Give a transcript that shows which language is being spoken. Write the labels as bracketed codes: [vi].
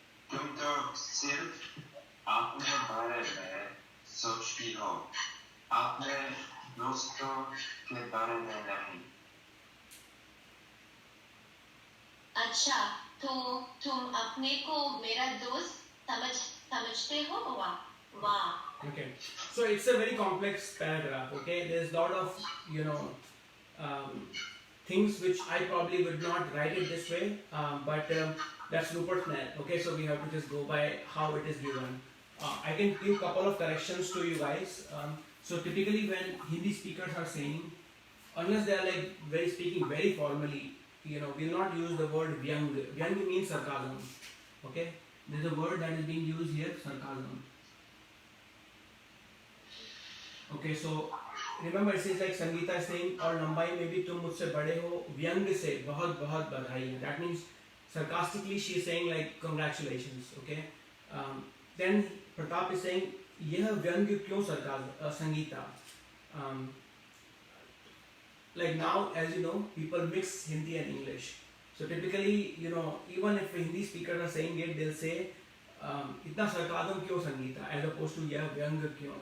[hi] तुम तो सिर्फ अपने बारे में सोचती हो, अपने दोस्तों के बारे में नहीं। अच्छा, तो तुम अपने को मेरा दोस्त समझते हो? वाह। [en] Okay. So it's a very complex paragraph. Okay. There's a lot of things which I probably would not write it this way, but that's Rupert's net. Okay. So we have to just go by how it is given. I can give a couple of corrections to you guys. So typically when Hindi speakers are saying, unless they are like speaking very formally, we'll not use the word vyang. Vyang means sarcasm. Okay. There's a word that is being used here, sarcasm. Okay, so remember it says like Sangeeta is saying [hi] और लंबाई में भी तुम मुझसे बड़े हो, व्यंग से बहुत बहुत बधाई है. [en] That means sarcastically she is saying like congratulations. Okay. Then Pratap is saying [hi] यह व्यंग क्यों Sangeeta? [en] Like now, as you know, people mix Hindi and English. So typically, even if Hindi speakers are saying it, they'll say [hi] इतना [en] sarcasm [hi] क्यों Sangeeta, [en] as opposed to [hi] यह व्यंग क्यों.